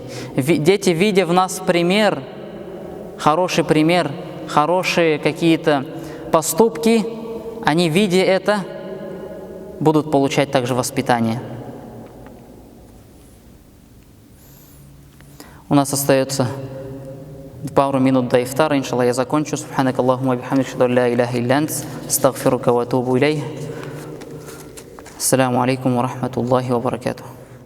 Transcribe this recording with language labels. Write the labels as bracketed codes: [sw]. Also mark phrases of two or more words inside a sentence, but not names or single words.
[ru] Дети, видя в нас пример, хорошие какие-то поступки, они, видя это, будут получать также воспитание. У нас остается пару минут до ифтара, иншаллах, я закончу. [ar] سبحانك اللهم وبحمدك، أشهد أن لا إله إلا أنت، أستغفرك وأتوب إليه. السلام عليكم ورحمة الله وبركاته.